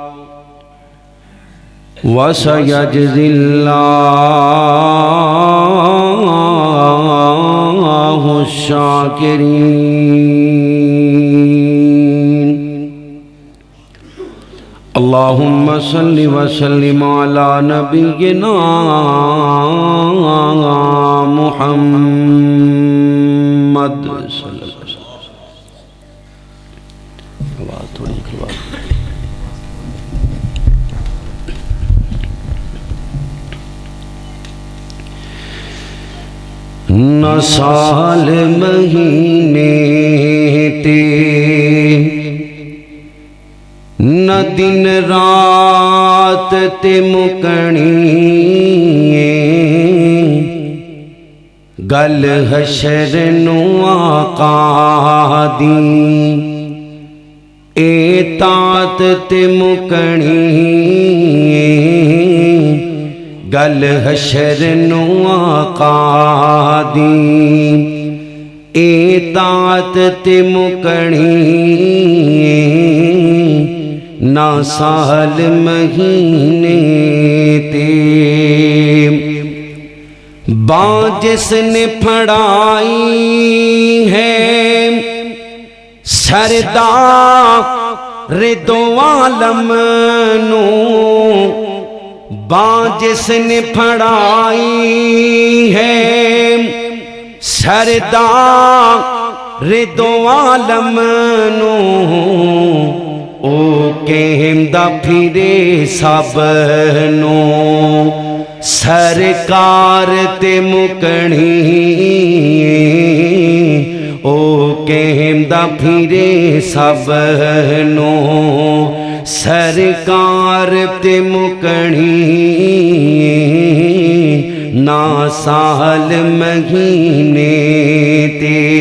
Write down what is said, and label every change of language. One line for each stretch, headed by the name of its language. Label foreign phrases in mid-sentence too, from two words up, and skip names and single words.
Arabic: وسيجزي الله الشاكرين اللهم صل وسلم على نبينا
Punjabi: محمد
Arabic: صلی اللہ علیہ وسلم
Punjabi: نہ سال مہینے تے نہ دن رات تے مکنی گل حشر نو آقا دی اطاعت تے مکنی گل حشر نو آقا دی اطاعت تے مکنی نہ سال مہینے تے باں جس نے پھڑائی ہے سردار دو عالم نو باں جس نے پھڑائی ہے سردار دو عالم نو او کہندہ پھرے سب نو سرکار تے مکنی او کہندہ پھرے سب نو سرکار تے مکنی نا سال مہینے تے